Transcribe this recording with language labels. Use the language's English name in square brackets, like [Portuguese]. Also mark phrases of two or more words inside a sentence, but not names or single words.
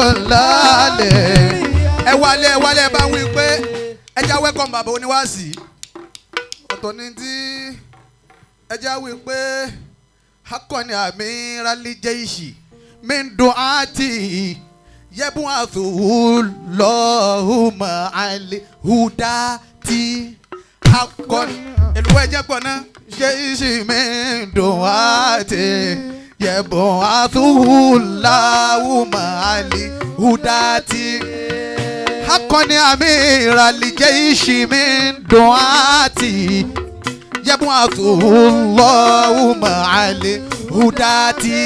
[Yoruba] lálẹ́. Ẹ wálé bá wí pé ẹ já welcome bàbá oníwàásí. Ọ̀tọ̀ ni tí ẹ já wí pé akọni [Arabic] أمير الجيش من دعاة يبعثه الله مع الهداة. [Yoruba] Akọni èlùwẹ̀ jẹ́ pọ̀ náà. [Arabic] جيش من دعاة يبعثه الله مع الهداة. Akọni أمير الجيش من دعاة يبعثه الله مع الهداة.